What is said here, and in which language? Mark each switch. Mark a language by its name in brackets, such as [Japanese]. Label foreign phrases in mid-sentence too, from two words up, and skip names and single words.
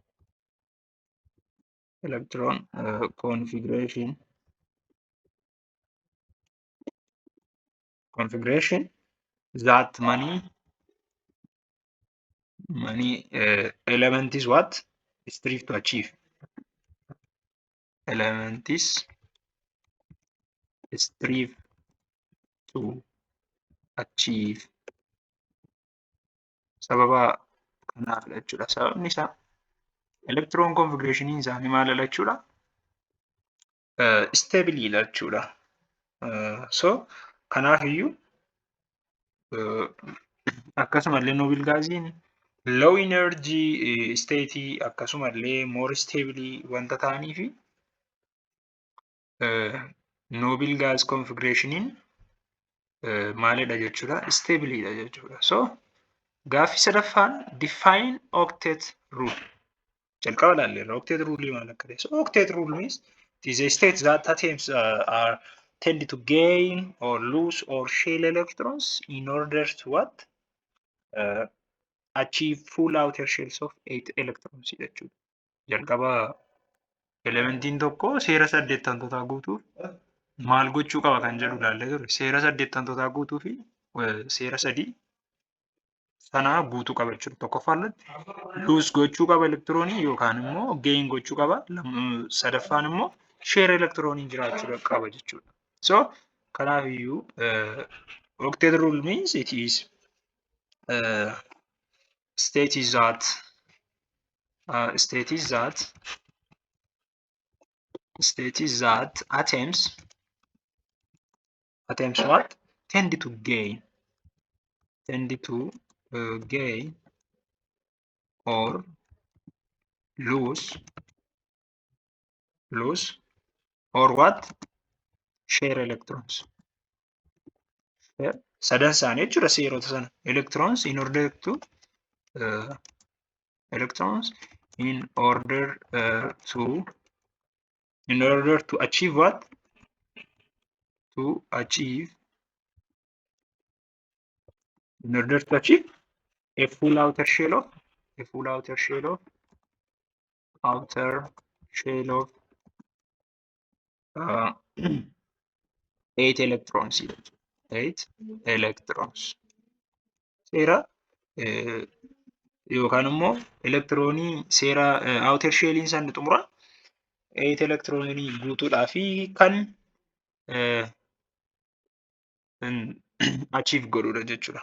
[English] Configuration that many element is what? Strive to achieve. Element is strive to achieve. [Oromo] Sababa kanaaf jechuudha. Sababni isaa [English] electron configuration [Oromo] isaanii maalidha jechuudha? Stable dha jechuudha. So kanaaf iyyuu akkasumallee noble gaasiin [English] low energy state [Oromo] akkasumallee [English] more stable [Oromo] wanta ta'aniif [English] noble gas configuration [Oromo] maalidha jechuudha? Stableidha jechuudha. [English] So [Oromo] gaaffii sadaffaan [English] define octet rule. [Oromo] Jalqaba ilaalleerra [English] octet rule [Oromo] maal akka ta'e. [English] So octet rule means it is a state that atoms are tend to gain or lose or share electrons in order to what? Achieve full outer shells of 8 electrons jechuudha. [Oromo] Jalqaba elementiin tokko seera 8 guutuuf maal gochuu qaba kan jedhu ilaallee turre. Seera 8 guutuu fi seera 3 sanaa guutuu qaba jechuudha. Tokkoffaarratti luus gochuu qaba elektiroonii yookaan immoo geeyin gochuu qaba. Sadaffaan immoo sheer elektiroonii jiraachuu qaba jechuudha. [English] So kanaafiyyuu octet rule means it is state is that atoms what tend to gain or lose or what share electrons. [Oromo] Sadan isaanii jechuudha seerota sana. [English] Electrons in order to achieve what? In order to achieve a full outer shell of 8 electrons. 8 electrons. [Oromo] Seera yookaan immoo elektiroonii seera outer shelliin isaanii xumura 8 electronii guutuudhaa fi kan achieve godhudha jechuudha.